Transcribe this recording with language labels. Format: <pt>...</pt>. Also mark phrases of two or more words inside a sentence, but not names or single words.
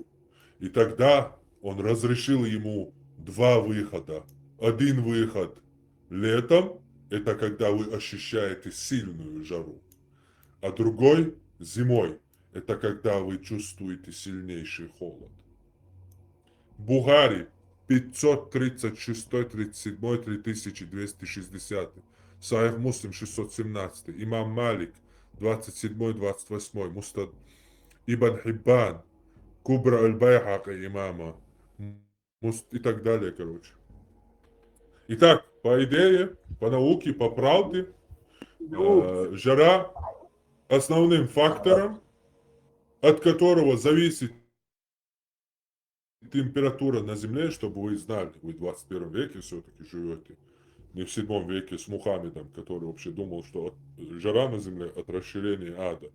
<ru>И тогда он разрешил ему два выхода. Один выход летом, это когда вы ощущаете сильную жару. А другой зимой, это когда вы чувствуете сильнейший холод. Бухари 536, 37, 3260. Сахих Муслим 617. Имам Малик 27, 28. Мустад Ибн Хиббан, Кубра аль-Байхака имама. И так далее, короче. Итак, по идее, по науке, по правде, жара основным фактором, от которого зависит температура на Земле, чтобы вы знали, вы в 21 веке все-таки живете, не в 7 веке с Мухаммедом, который вообще думал, что жара на земле от расширения ада.</ru>